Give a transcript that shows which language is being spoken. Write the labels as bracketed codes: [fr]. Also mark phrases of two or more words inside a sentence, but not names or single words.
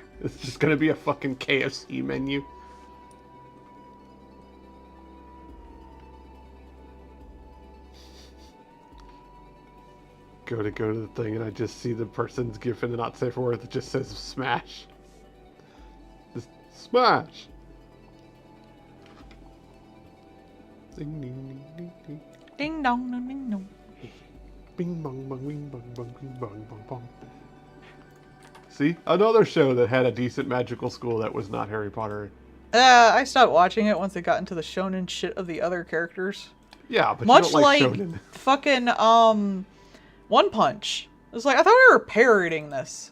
[en] It's just gonna be a fucking KFC menu. Go to the thing and I just see the person's GIF in the not safe for work that just says smash. Just smash. Ding ding ding ding. Ding dong, ding ding dong. Bing bong bong bing bong bong bing bong bong bong. See? Another show that had a decent magical school that was not Harry Potter. I stopped watching it once it got into the shonen shit of the other characters. Yeah, but Much you don't like like shonen. fucking One Punch. It was like, I thought we were parroting this.